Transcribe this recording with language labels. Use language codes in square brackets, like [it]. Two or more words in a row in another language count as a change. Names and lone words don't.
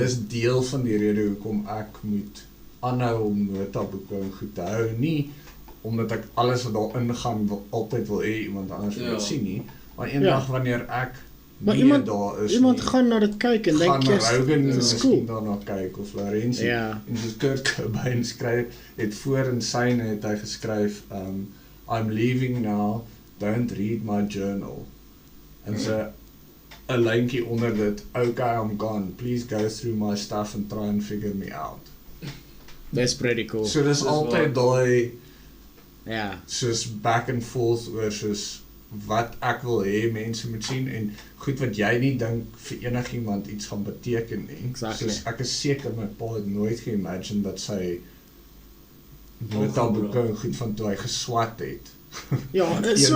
[af] dis deel van die rede hoekom ek moet aanhou om notaboeke en goed te hou, nie omdat ek alles wat daarin gaan altyd wil hê iemand anders wil dit sien nie, maar eendag wanneer ek Maar nie iemand- daar is Iemand nie, gaan na dit kyk en gaan dink na Rogan dit is miskien cool. daarna kyk of Laurentie Ja. en soos Kurt Cobain skryf het voor in syne het hy geskryf [en] I'm leaving now, don't read my journal [af] en so 'n lyntjie onder dit, [en] okay I'm gone, please go through my stuff and try and figure me out. That's pretty cool. [af] So dis Dis altyd daai Ja. soos [en] back and forth [af] oor soos wat ek wil hê mense moet sien en goed wat jy nie dink vir enigiemand iets gaan beteken nie. Exactly. Soos ek is seker my pa het nooit geimagine dat sy notaboeke en goed van toe hy geswat het. Ja, dit is so